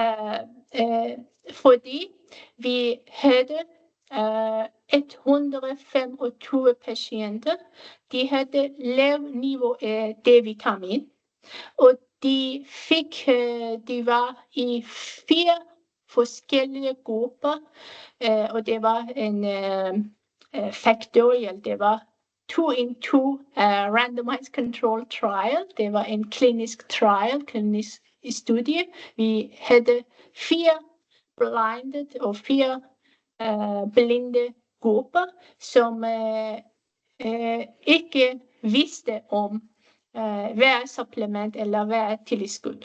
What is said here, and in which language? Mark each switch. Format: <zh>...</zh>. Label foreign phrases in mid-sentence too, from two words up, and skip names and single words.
<da>Fordi vi havde 125 patienter. De havde lav niveau af D-vitamin, og de var i 4 forskellige grupper, og det var en factorial, det var</da> <en>2-in-2 randomized control trial.</en> <da>Det var en</da> <en>klinisk trial,</en> <da>klinisk studie. Vi havde 4 blinded og 4 blinde grupper, som ikke vidste om hver supplement eller hver tilskud.</da>